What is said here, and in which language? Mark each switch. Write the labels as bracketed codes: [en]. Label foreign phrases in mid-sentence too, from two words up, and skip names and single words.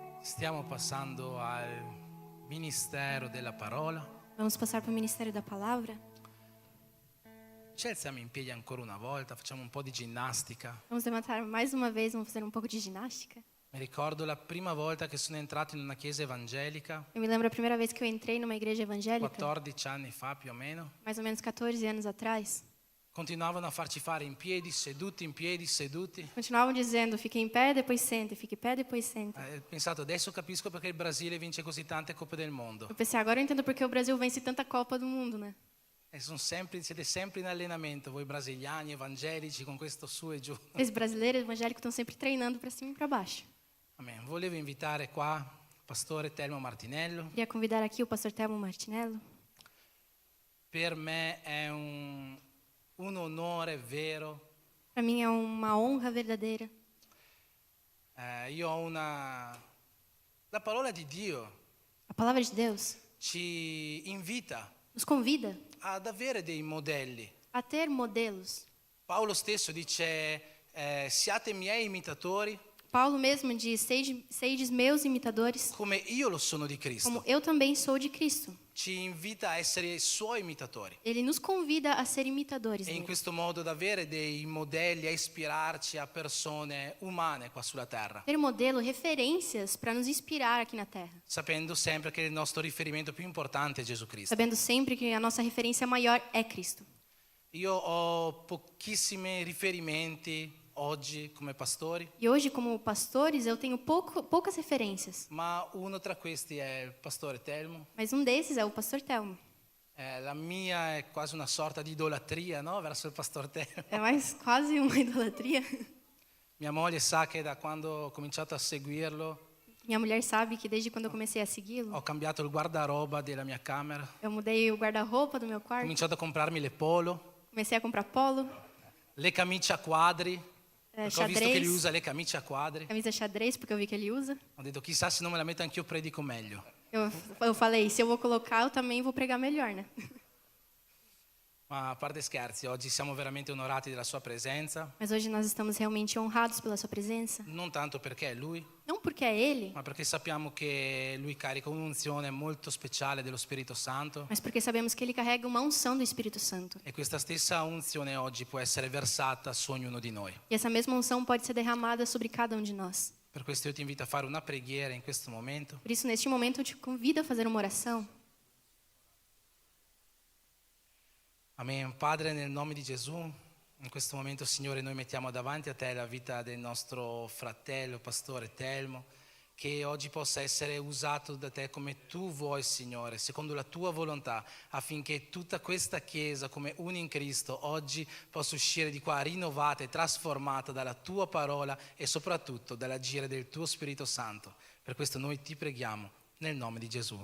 [it] Stiamo passando al ministero della parola. [pt] Vamos passar para o ministério da palavra. [it] Ci alziamo in piedi ancora una volta, facciamo un po' di ginnastica. [pt] Vamos levantar mais uma vez, vamos fazer um pouco de ginástica. [it] Mi ricordo la prima volta che sono entrato in una chiesa evangelica, [pt] Eu me lembro a primeira vez que eu entrei numa igreja evangélica, [it] 14 anni fa più o meno. [pt] mais ou menos 14 anos atrás. [it] Continuavano a farci fare in piedi, seduti. [pt] Continuavam dizendo, fique em pé, depois sente, fique em pé, depois sente. [it] Ho pensato, adesso capisco perché il Brasile vince così tante coppe del mondo. [pt] Eu pensei, agora eu entendo porque o Brasil vence tanta Copa do Mundo, né? [it] E siete sempre in allenamento, voi brasiliani, evangelici, con questo su e giù. [pt] Os brasileiros evangélicos estão sempre treinando para cima e para baixo. [it] Amen. Volevo invitare qua il pastore Telmo Martinello. [pt] Queria convidar aqui o pastor Telmo Martinello. [it] Per me è un onore vero. [pt] Para mim é uma honra verdadeira. [it] Io ho la parola di Dio [pt] A palavra de Deus [it] ci invita [pt] nos convida [it] ad avere dei modelli. [pt] a ter modelos. [it] Paolo stesso dice, siate miei imitatori [pt] Paulo mesmo diz, seides meus imitadores, [it] come io lo sono di Cristo. [pt] como eu também sou de Cristo. [it] Ci invita a essere i suoi imitatori. [pt] Ele nos convida a ser imitadores [it] E in [pt] dele. [it] questo modo ad avere dei modelli, a ispirarci a persone umane qua sulla terra, [pt] Ter modelo, referências para nos inspirar aqui na Terra. [it] sapendo sempre che il nostro riferimento più importante è Gesù Cristo. [pt] Sabendo sempre que a nossa referência maior é Cristo. [it] Io ho pochissimi riferimenti oggi come pastori, [pt] E hoje, como pastores, eu tenho poucas referências. [it] ma uno tra questi è il pastore Telmo. [pt] Mas um desses é o pastor Telmo. [it] La mia è quasi una sorta di idolatria, no? Verso il pastor Telmo. [pt] É mais quase uma idolatria. [it] Mia moglie sa che da quando ho cominciato a seguirlo [pt] Minha mulher sabe que desde quando eu comecei a segui-lo, [it] ho cambiato il guardaroba della mia camera, [pt] eu mudei o guarda-roupa do meu [it] ho [pt] quarto, [it] cominciato a comprarmi le polo, [pt] comecei a comprar polo, [it] le camicie a quadri, perché ho visto che lui [pt] xadrez, [it] usa le camicie a quadri. [pt] camisa xadrez, porque eu vi que ele usa. [it] Ho detto chissà se non me la metto anch'io predico meglio. [pt] Eu falei, se eu vou colocar, eu também vou pregar melhor, né? [it] Ma a parte scherzi, oggi siamo veramente onorati della sua presenza, [pt] Mas hoje nós estamos realmente honrados pela sua presença. [it] non tanto perché è lui, [pt] Não porque é ele, [it] ma perché sappiamo che lui carica un'unzione molto speciale dello Spirito Santo [pt] mas porque sabemos que ele carrega uma unção do Espírito Santo. [it] e questa stessa unzione oggi può essere versata su ognuno di noi. [pt] E essa mesma unção pode ser derramada sobre cada um de nós. [it] Per questo io ti invito a fare una preghiera in questo momento. [pt] Por isso, neste momento, eu te convido a fazer uma oração. [it] Amen. Padre, nel nome di Gesù, in questo momento, Signore, noi mettiamo davanti a Te la vita del nostro fratello, pastore Telmo, che oggi possa essere usato da Te come Tu vuoi, Signore, secondo la Tua volontà, affinché tutta questa Chiesa, come una in Cristo, oggi possa uscire di qua rinnovata e trasformata dalla Tua parola e soprattutto dall'agire del Tuo Spirito Santo. Per questo noi ti preghiamo, nel nome di Gesù.